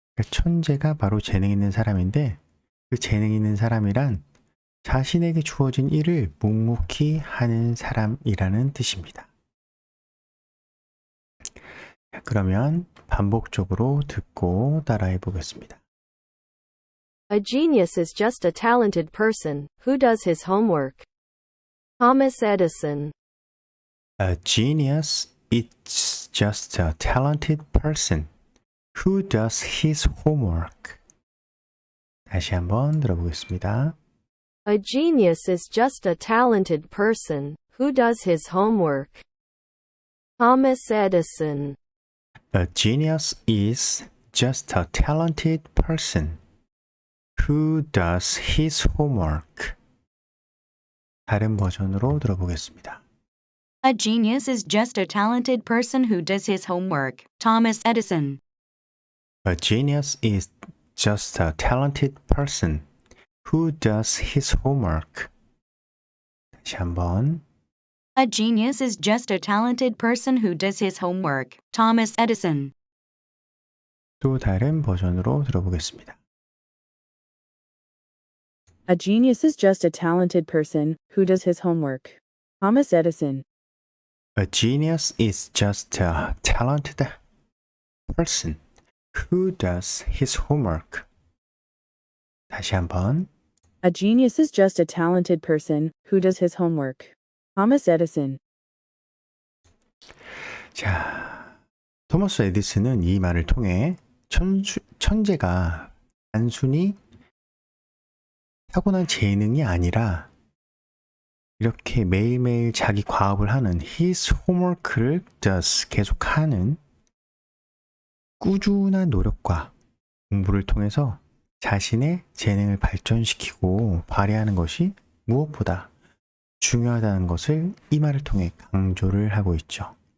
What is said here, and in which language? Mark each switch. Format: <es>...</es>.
<ko>천재가 바로 재능 있는 사람인데 그 재능 있는 사람이란 자신에게 주어진 일을 묵묵히 하는 사람이라는 뜻입니다. 그러면 반복적으로 듣고 따라해 보겠습니다.</ko> <en>A genius is just a talented person who does his homework. Thomas Edison. A genius is just a talented person who does his homework.</en> <ko>다시 한번 들어보겠습니다.</ko> <en>A genius is just a talented person who does his homework. Thomas Edison. A genius is just a talented person who does his homework.</en> <ko>다른 버전으로 들어보겠습니다.</ko> <en>A genius is just a talented person who does his homework. Thomas Edison. A genius is just a talented person who does his homework.</en> <ko>다시 한번.</ko> <en>A genius is just a talented person who does his homework. Thomas Edison.</en> <ko>또 다른 버전으로 들어보겠습니다.</ko> <en>A genius is just a talented person who does his homework. Thomas Edison. A genius is just a talented person who does his homework.</en> <ko>다시 한번.</ko> <en>A genius is just a talented person who does his homework. Thomas Edison.</en> <ko>자, 토마스 에디슨은 이 말을 통해 천재가 단순히 타고난 재능이 아니라 이렇게 매일매일 자기 과업을 하는</ko> <en>his homework</en> <ko>를 does 계속하는 꾸준한 노력과 공부를 통해서 자신의 재능을 발전시키고 발휘하는 것이 무엇보다 중요하다는 것을 이 말을 통해 강조를 하고 있죠.</ko>